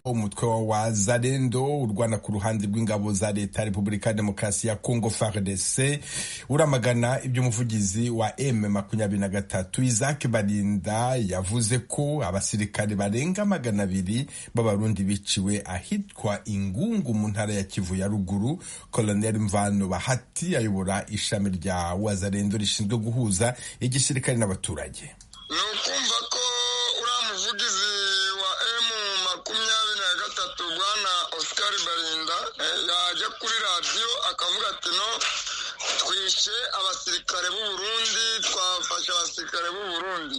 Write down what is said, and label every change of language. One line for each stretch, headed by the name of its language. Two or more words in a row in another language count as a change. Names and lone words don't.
Kinyarwanda: Umutwe wa Wazalendo urwana ku ruhande rw'ingabo za leta Repubulika ya Demokarasi ya Kongo FARDC uramagana ibyo umuvugizi wa M23 Isaac Balinda yavuze ko abasirikare barenga 200 b'abarundi biciwe ahitwa Ingungu mu ntara ya Kivu ya ruguru. Colonel Mvano Bahati ayobora ishami rya Wazalendo rishinzwe guhuza igisirikare n'abaturage. Nukumva ko uramuvugizi wa M23 bwana Oscar Balinda yaje kuri radio akavuga ati no twishe abasirikare b'u Burundi twafasha abasirikare b'u Burundi.